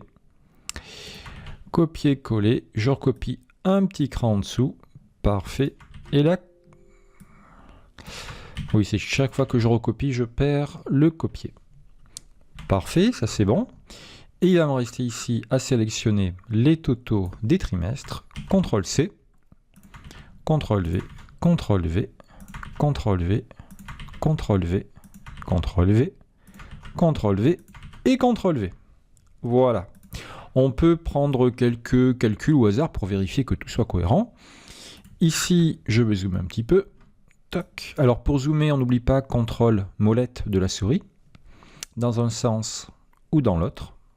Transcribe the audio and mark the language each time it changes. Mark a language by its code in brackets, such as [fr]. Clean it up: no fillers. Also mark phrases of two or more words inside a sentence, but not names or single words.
[fr] Copier-coller, je recopie un petit cran en dessous, parfait, et là, oui, c'est chaque fois que je recopie, je perds le copier. Parfait, ça c'est bon, et il va me rester ici à sélectionner les totaux des trimestres, CTRL-C, CTRL-V, CTRL-V, CTRL-V, CTRL-V, CTRL-V, CTRL-V et CTRL-V. Voilà. On peut prendre quelques calculs au hasard pour vérifier que tout soit cohérent. Ici, je vais zoomer un petit peu. Toc. Alors pour zoomer, on n'oublie pas CTRL molette de la souris, dans un sens ou dans l'autre.